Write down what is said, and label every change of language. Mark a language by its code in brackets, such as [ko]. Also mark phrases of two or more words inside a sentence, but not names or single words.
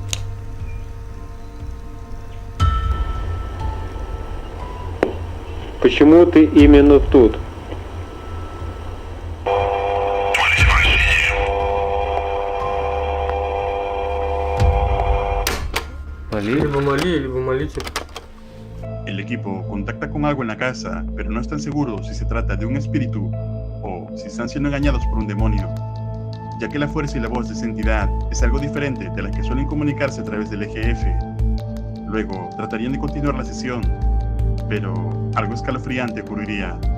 [ru] Почему ты именно тут? Либо моли, либо молите. [es] El equipo contacta con algo en la casa, pero no están seguros si se trata de un espíritu o si están siendo engañados por un demonio, ya que la fuerza y la voz de esa entidad es algo diferente de las que suelen comunicarse a través del EGF. Luego tratarían de continuar la sesión, pero algo escalofriante ocurriría.